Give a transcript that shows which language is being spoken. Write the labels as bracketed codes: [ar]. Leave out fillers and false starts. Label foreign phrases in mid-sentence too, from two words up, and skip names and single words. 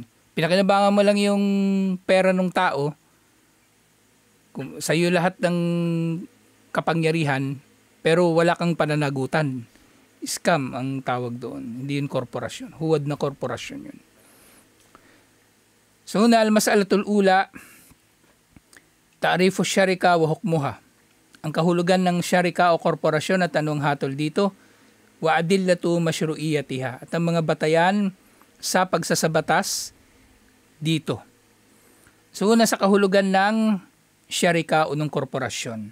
[tl] Pinakinabangan mo lang yung pera ng tao. Kung sa'yo lahat ng kapangyarihan, pero wala kang pananagutan. Scam ang tawag doon. Hindi yun korporasyon. Huwad na korporasyon yun. So, [ar] المسألة الأولى تعريف الشركة وحكمها. [tl] Ang kahulugan ng syarika o korporasyon at anong hatol dito, [ar] وأدلة مشروعيتها. [tl] At ang mga batayan sa pagsasabatas dito. So, una sa kahulugan ng syarika o ng korporasyon.